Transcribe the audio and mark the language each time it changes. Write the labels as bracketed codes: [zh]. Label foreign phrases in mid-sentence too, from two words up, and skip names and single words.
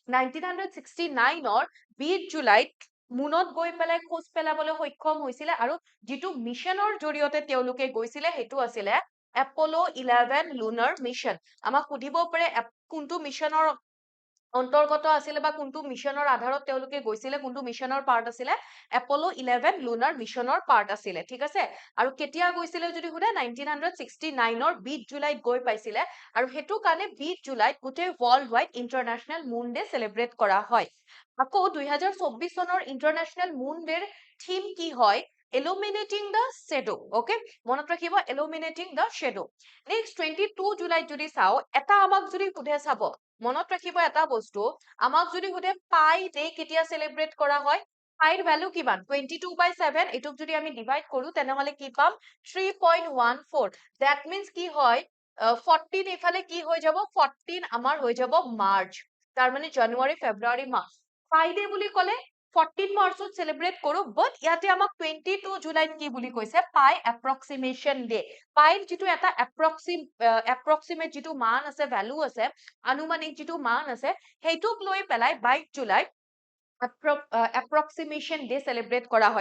[as] 1969ৰ 20 জুলাইত মুনত গৈ পেলাই খোজ পেলাবলৈ সক্ষম হৈছিলে আৰু যিটো মিছনৰ জৰিয়তে তেওঁলোকে গৈছিলে সেইটো আছিলে এপল' 11 লুনাৰ মিছন আমাক সুধিব পাৰে কোনটো মিছনৰ অন্তৰ্গত আছিলে বা কোনটো মিছনৰ আধাৰত তেওঁলোকে গৈছিলে কোনটো মিছনৰ পাৰ্ট আছিলে এপল' 11 লুনাৰ মিছনৰ পাৰ্ট আছিলে ঠিক আছে আৰু কেতিয়া গৈছিলে যদি সোধে 1969ৰ 20 জুলাইত গৈ পাইছিলে আৰু সেইটো কাৰণে 20 জুলাইত গোটেই [en] world wide International Moon Day [as] চেলিব্ৰেট কৰা হয় আকৌ 2024 চনৰ ইণ্টাৰনেশ্যনেল মুন ডেৰ থিম কি হয় [en] illuminating the shadow [as] okay মনত ৰাখিব [en] illuminating the shadow [as] next 22 জুলাইত যদি চাও এটা আমাক যদি সোধে চাব মনত ৰাখিব এটা বস্তু আমাক যদি সোধে পাই ডে কেতিয়া চেলিব্ৰেট কৰা হয় পাইৰ ভ্যালু কিমান 22/7 এটোক যদি আমি ডিভাইড কৰো তেনেহলে কি পাম 3.14 [en] that means [as] কি হয় 14 ইফালে কি হৈ যাব 14 আমাৰ হৈ যাব মাৰ্চ তাৰ মানে জানুৱাৰী ফেব্ৰুৱাৰী মাৰ্চ পাই ডে বুলি ক'লে 14 মাৰ্চত চেলিব্ৰেট কৰো বাট ইয়াতে আমাক 22 জুলাইত কি বুলি কৈছে পাই এপ্ৰক্সিমেশ্যন ডে পাইৰ যিটো এটা এপ্ৰক্সিমেট যিটো মান আছে ভ্যালু আছে আনুমানিক যিটো মান আছে সেইটোক লৈ পেলাই 22 জুলাইত এপ্ৰক্সিমেশ্যন ডে চেলিব্ৰেট কৰা হয়